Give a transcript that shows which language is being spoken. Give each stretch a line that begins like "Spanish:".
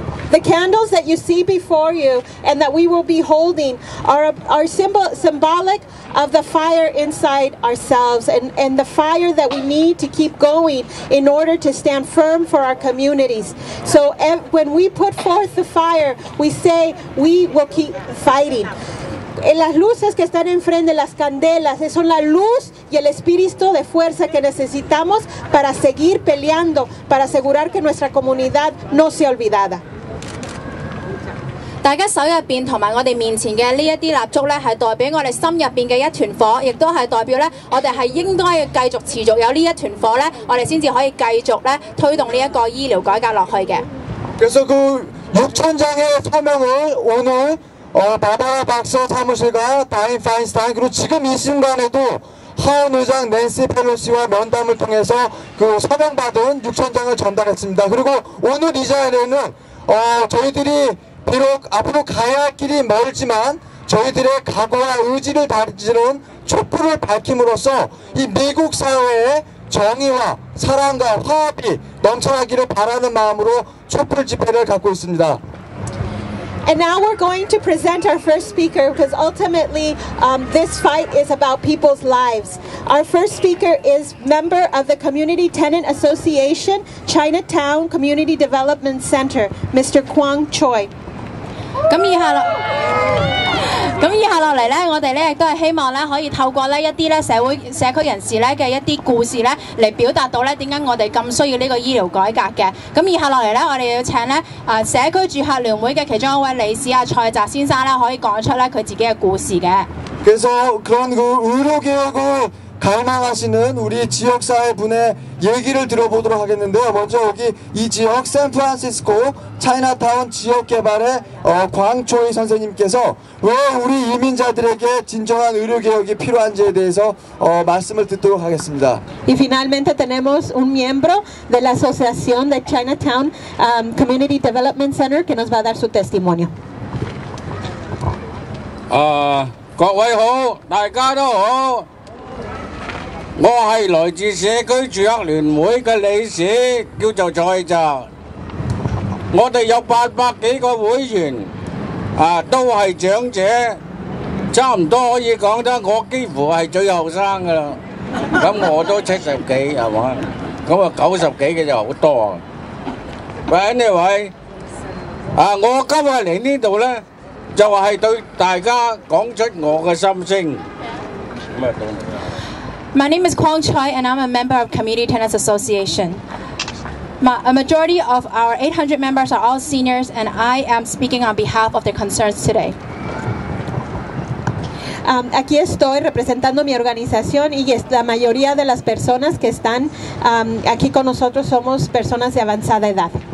English: The candles that you see before you and that we will be holding are symbolic of the fire inside ourselves and the fire that we need to keep going in order to stand firm for our communities. So when we put forth the fire, we say we will keep fighting.
Spanish: Las luces que están enfrente, las candelas, son la luz y el espíritu de fuerza que necesitamos para seguir peleando, para asegurar que nuestra comunidad no sea olvidada.
Cantonese: 大家手入邊同埋我哋面前嘅呢一啲蠟燭咧，係代表我哋心入邊嘅一團火，亦都係代表咧我哋係應該要繼續持續有呢一團火咧，我哋先至可以繼續咧推動呢一個醫療改革落去嘅。
Korean: 그래서 그 6,000장의 서명을 오늘 바바라 박서 사무실과 다인 파인스타인 그리고 지금 이 순간에도 하원 의장 낸시 펠로시와 면담을 통해서 그 서명받은 6,000장을 전달했습니다. 그리고 오늘 이 자리에는 저희들이 비록 앞으로 가야 할 길이 멀지만 저희들의 각오와 의지를 다지는 촛불을 밝힘으로써 이 미국 사회의 정의와 사랑과 화합이 넘쳐나기를 바라는 마음으로 촛불 집회를 갖고 있습니다.
English: And now we're going to present our first speaker because ultimately this fight is about people's lives. Our first speaker is member of the Community Tenant Association, Chinatown Community Development Center, Mr. Kwang Choi.
Cantonese: 咁以下啦，咁以下落嚟咧，我哋咧亦都係希望咧可以透過咧一啲咧社區人士咧嘅一啲故事咧嚟表達到咧點解我哋咁需要呢個醫療改革嘅。咁以下落嚟咧，我哋要請咧社區住客聯會嘅其中一位理事蔡澤先生咧，可以講出咧佢自己嘅故事嘅。
Korean: 그래서 그런 그 의료개혁을 갈망하시는 우리 지역사회 분의 얘기를 들어보도록 하겠는데요. 먼저 여기 이 지역 샌프란시스코 차이나타운 지역개발의 광초희 선생님께서 왜 우리 이민자들에게 진정한 의료개혁이 필요한지에 대해서 말씀을 듣도록 하겠습니다.
Spanish: Y finalmente tenemos un miembro de la Asociación de Chinatown Community Development Center que nos va a dar su testimonio.
Cantonese: 各位好，大家都好。我係來自社區住客聯會嘅理事，叫做蔡澤。我哋有800幾個會員，都係長者，差唔多可以講得我幾乎係最後生噶啦。咁我都70幾係嘛，咁90幾嘅就好多。
English: But anyway，
Cantonese: 我今日嚟呢度咧。就係對大家講出我嘅心聲。
English: My name is Kwang Choi and I'm a member of Community Tenants Association. A majority of our 800 members are all seniors and I am speaking on behalf of their concerns today.
Spanish: Aquí estoy representando mi organización y la mayoría de las personas que están aquí con nosotros somos personas de avanzada edad.